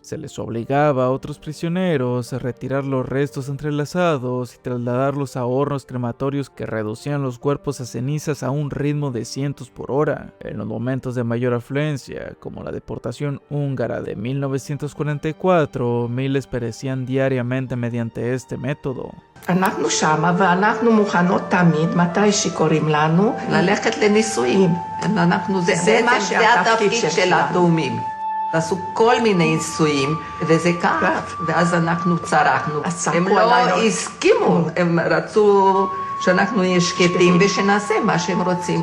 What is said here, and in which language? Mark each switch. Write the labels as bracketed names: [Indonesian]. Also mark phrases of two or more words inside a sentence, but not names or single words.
[Spanish] Se les obligaba a otros prisioneros a retirar los restos entrelazados y trasladarlos a hornos crematorios que reducían los cuerpos a cenizas a un ritmo de cientos por hora. En los momentos de mayor afluencia, como la deportación húngara de 1944, miles perecían diariamente mediante este método. [Hebrew] אנחנו שמה ואנחנו מוכנות תמיד, מתי שקוראים לנו, ללכת לניסויים. זה מה שהתפקיד של התאומים. עשו כל מיני ניסויים, וזה כך, ואז אנחנו צרחנו. הם לא הסכימו, הם רצו שאנחנו נהיה שקטים ושנעשה מה שהם רוצים.